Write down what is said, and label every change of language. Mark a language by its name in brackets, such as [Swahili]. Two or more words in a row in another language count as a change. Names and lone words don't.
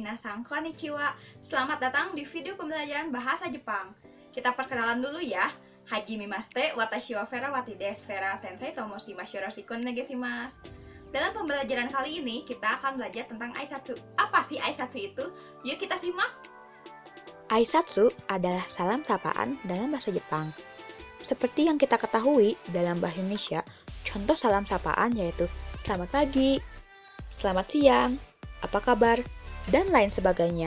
[Japanese] みなさん、こんにちは. [Indonesian] Selamat datang di video pembelajaran bahasa Jepang. Kita perkenalan dulu ya. [Japanese] はじめまして、わたしは Vera wati です。Vera せんせい ともうします、よろしく おねがいします. [Indonesian] Dalam pembelajaran kali ini, kita akan belajar tentang aisatsu. Apa sih aisatsu itu? Yuk kita simak. Aisatsu adalah salam sapaan dalam bahasa Jepang. Seperti yang kita ketahui dalam bahasa Indonesia, contoh salam sapaan yaitu selamat pagi, selamat siang, apa kabar, dan lain sebagainya.